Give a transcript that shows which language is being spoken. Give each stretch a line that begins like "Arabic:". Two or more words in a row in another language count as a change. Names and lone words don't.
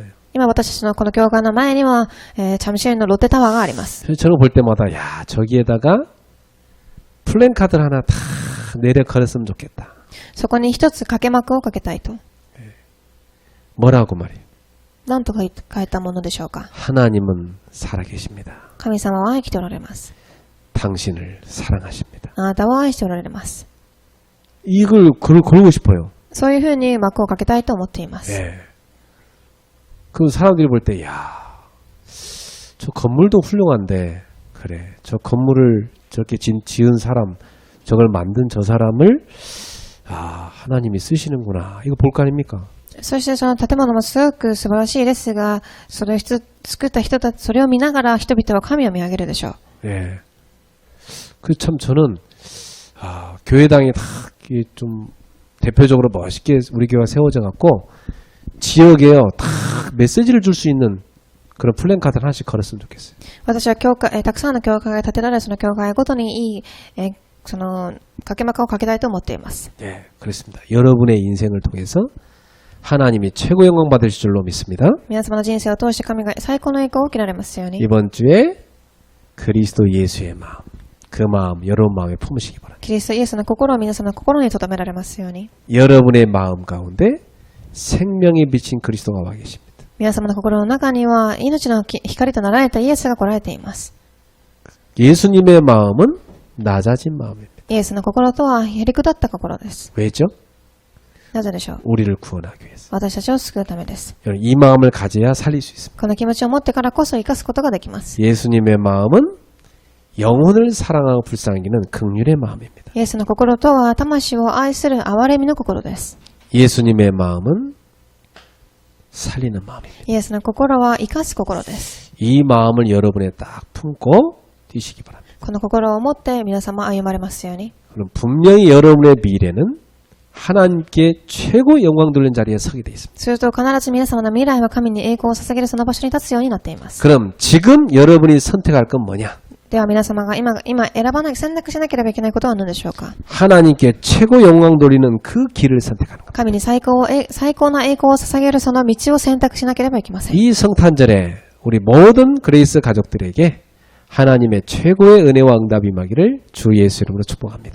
Japanese: 今私たちのこの教会の前には、チャムシェルのロッテタワーがあります。
Korean: 저는 볼 때마다 야 저기에다가 플랜카드를 하나 다 내려 걸었으면 좋겠다.
Japanese: そこに一つ掛け幕をかけたいと。
Korean: 뭐라고 말이에요?
Japanese: 何と書いたものでしょうか。
Korean: 하나님은 살아계십니다.
Japanese: 神様は生きておられます。
Korean: 당신을 사랑하십니다.
Japanese: あなたを愛しておられます。
Korean: 이걸 걸고 싶어요.
Japanese: そういうふうに幕をかけたいと思っています。
Korean: 예. 그 사람들이 볼 때, 야, 저 건물도 훌륭한데, 그래, 저 건물을 저렇게 지은 사람, 저걸 만든 저 사람을, 하나님이 쓰시는구나. 이거 볼 거 아닙니까?
Japanese: そしてその建物もすごく素晴らしいですが、それを作った人たち、それを見ながら人々は神を見上げるでしょう。
Korean: 예. 그 참 저는, 교회당이 다 좀 대표적으로 멋있게 우리 교회가 세워져 갖고, 지역에요, 다 메시지를 줄 수 있는 그런 플랜카드를 하나씩 걸었으면 좋겠어요.
Japanese: 私は教会、たくさんの教会が建てられるその教会ごとにいい、その掛け幕をかけたいと思っています。
Korean: 예, 그렇습니다. 여러분의 인생을 통해서 하나님이 최고 영광 받으실 줄로 믿습니다.
Japanese: 皆様の人生を通して神が最高の栄光を受けられますように。
Korean: 이번 주에 그리스도 예수의 마음, 그 마음 여러분 마음에 품으시기 바랍니다.
Japanese: キリストイエスの心を皆様の心に留められますように。
Korean: 여러분의 마음 가운데 생명에 비친 그리스도가 와 계십니다.
Japanese: 皆様の心の中には命の光となられたイエスが来られています。
Korean: 예수님의 마음은 낮아진 마음입니다.
Japanese: イエスの心とはへりくだった心です。
Korean: 왜죠?
Japanese: なぜでしょう。
Korean: 우리를 구원하기 위해서.
Japanese: 私たちを救うためです。
Korean: 여러분, 이 마음을 가져야 살릴 수 있습니다.
Japanese: この気持ちを持ってからこそ生かすことができます。
Korean: 예수님의 마음은 영혼을 사랑하고 불쌍히는 긍휼의 마음입니다.
Japanese: イエスの心とは魂を愛する憐れみの心です。
Korean: 예수님의 마음은 살리는 마음입니다.
Japanese: イエスの心は生かす心です。
Korean: 이 마음을 여러분에 딱 품고 뛰시기 바랍니다.
Japanese: この心を持って皆様歩まれますように。
Korean: 그럼 분명히 여러분의 미래는 하나님께 최고 영광 돌리는 자리에 서게 되어 있습니다.
Japanese: すると必ず皆様の未来は神に栄光を捧げるその場所に立つようになっています。
Korean: 그럼 지금 여러분이 선택할 건 뭐냐?
Japanese: では皆様が今選択しなければいけないことは何でしょうか。
Korean: 하나님께 최고 영광 돌리는 그 길을 선택하는 겁니다.
Japanese: 神に最高な栄光を捧げるその道を選択しなければいけません。
Korean: 이 성탄절에 우리 모든 그레이스 가족들에게 하나님의 최고의 은혜와 응답이 임하기를 주 예수 이름으로 축복합니다.